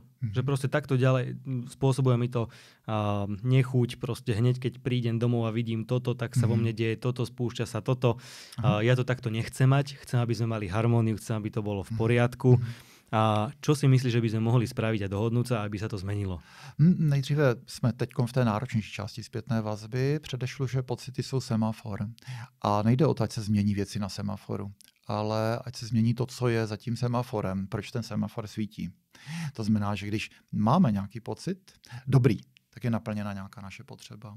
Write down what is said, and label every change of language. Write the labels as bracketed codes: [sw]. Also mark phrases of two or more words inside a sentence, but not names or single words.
[sk] Že proste takto ďalej spôsobuje mi to nechuť, proste hneď keď prídem domov a vidím toto, tak sa vo mne deje toto, spúšťa sa toto. Ja to takto nechcem mať, chcem, aby sme mali harmóniu, chcem, aby to bolo v poriadku. A čo si myslíš, že by sme mohli spraviť a dohodnúť sa, aby sa to zmenilo? [cs] Nejdříve jsme teď v té náročnější části zpětné vazby. Předešlu, že pocity jsou semafor. A nejde o to, ať se změní věci na semaforu, ale ať se změní to, co je za tím semaforem, proč ten semafor svítí. To znamená, že když máme nějaký pocit, dobrý, tak je naplněna nějaká naše potřeba.